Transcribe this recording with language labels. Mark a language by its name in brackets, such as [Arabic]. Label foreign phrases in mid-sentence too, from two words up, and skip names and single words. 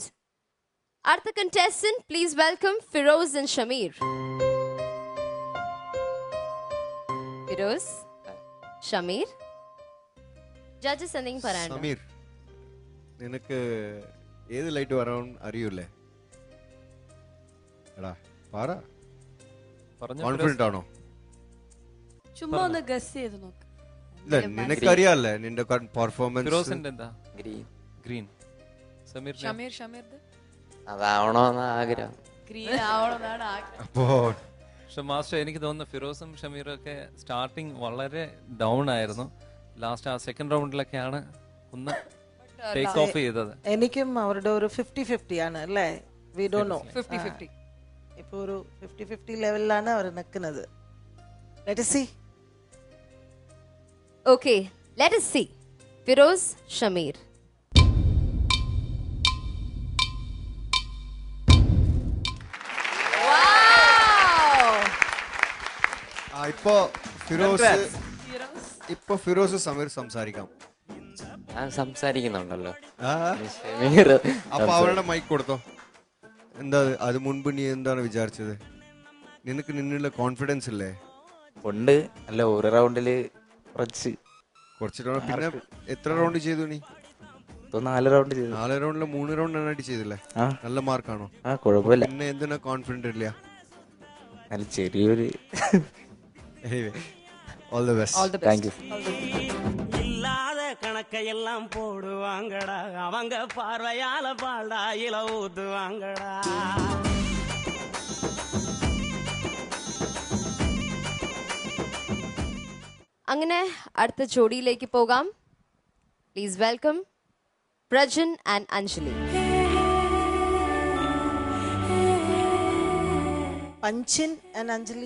[English] அடுத்த contestant, please welcome Firoz and Shamir. Firoz, Shamir. [Malayalam] Judges എന്തെങ്കിലും പറയാനുണ്ടോ? സമീർ, നിനക്ക് ഏത് ലൈറ്റ് വരാൻ അറിയൂലേ? എടാ പറ, കോൺഫിഡന്റ് ആണോ? ചുമ്മാ ഒന്ന് ഗസ് ചെയ്ത് നോക്ക്. ഇല്ല, നിനക്കറിയാല്ലേ നിന്റെ പെർഫോമൻസ്. ഫിറോസിന്റെ എന്താ? ഗ്രീൻ. ഷമീർ അതാവണോന്ന് ആഗ്രഹം. ഗ്രീൻ ആവണമെന്നാണ് ആഗ്രഹം. പക്ഷെ മാസ്റ്റർ, എനിക്ക് തോന്നുന്നു ഫിറോസും ഷമീറും ഒക്കെ സ്റ്റാർട്ടിങ് വളരെ ഡൗൺ ആയിരുന്നു. ലാസ്റ്റ് ആ സെക്കൻഡ് റൗണ്ടിലൊക്കെയാണ് ഒന്ന് [English] take off [Malayalam] ചെയ്തത്. എനിക്കും അവരുടെ ഒരു 50-50 ആണ് അല്ലേ? [English] we don't know. [Malayalam] 50-50 ഇപ്പൊ ഒരു 50-50 ലെവലിലാണ് അവർ നിൽക്കുന്നത്. [English] ലെറ്റ് us see. Okay, let us see. Firoz, Shamir. [Malayalam] ഇപ്പൊ ഫിറോസ് സമീർ സംസാരിക്കാം. ഞാൻ സംസാരിക്കുന്നുണ്ടല്ലോ. അപ്പൊ അവരുടെ മൈക്ക് കൊടുത്തോ. എന്താ അത് മുൻപ് നീ എന്താണ് വിചാരിച്ചത്? നിനക്ക് നിന്നുള്ള കോൺഫിഡൻസ് ഇല്ലേ? ഉണ്ട്. അല്ല, ഒരു റൗണ്ടില് കുറച്ച് പിന്നെ എത്ര റൗണ്ട് ചെയ്തു നീ? 4 റൗണ്ട് ചെയ്തു. 4 റൗണ്ടില് 3 റൗണ്ട് ആണ് ചെയ്തില്ലേ? നല്ല മാർക്കാണോ? കുഴപ്പമില്ല. പിന്നെ എന്തിനാ കോൺഫിഡന്റ് ഇല്ല? നല്ല ചെറിയൊരു [English] all the best. thank you. [Tamil] இல்லாத கணக்கையெல்லாம் போடுவாங்கடா, அவங்க பார்வையால பால்டா இல ஊத்துவாங்கடா. [Malayalam] അങ്ങനെ അടുത്ത ജോഡിയിലേക്ക് പോകാം. [English] please welcome Prajan and Anjali. Panchin and Anjali.